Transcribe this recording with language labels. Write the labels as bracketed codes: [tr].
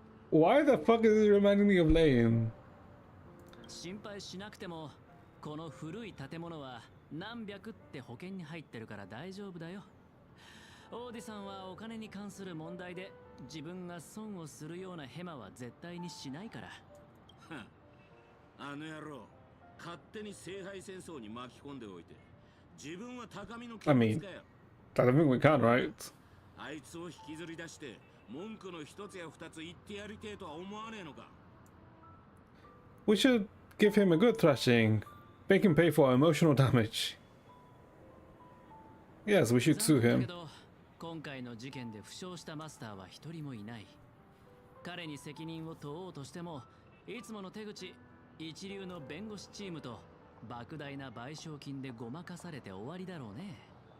[en] Why the fuck is it reminding me of Lane? [ja] 心配しなくてもこの古い建物は何百って保険に入ってるから大丈夫だよ。オーディさんはお金に関する問題で自分が損をするようなヘマは絶対にしないから。あの野郎、勝手に聖杯戦争に巻き込んでおいて、自分は高みの [en] I [ja] 見 [en] mean, [ja] 物かよ。 [en] I don't think we can, right? [ja] あいつを引きずり出して文句の一つや二つ言ってやりてえとは思わねえのか。 [en] We should give him a good thrashing. Make him pay for our emotional damage. Yes, we should sue [ja] だ [en] him. [ja] けど今回の事件で負傷したマスターは一人もいない。彼に責任を問おうとしてもいつもの手口、一流の弁護士チームと莫大な賠償金でごまかされて終わりだろうね。